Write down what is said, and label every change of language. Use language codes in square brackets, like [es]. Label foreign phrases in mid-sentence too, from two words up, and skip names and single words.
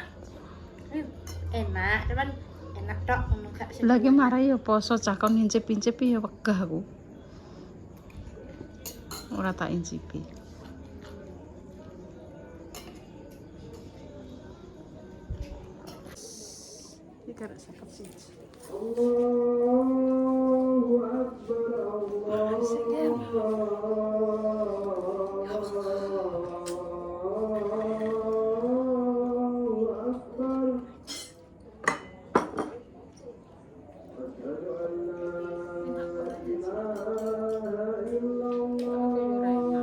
[jv] Enak, cuman enak tok ngono gak sih. Lagi marah ya poso cakon ngincip-incip ya wegah aku. Ora tak incipi. Iki karek sepet sih. [ar] الله أكبر، الله أكبر. أشهد أن لا إله إلا الله.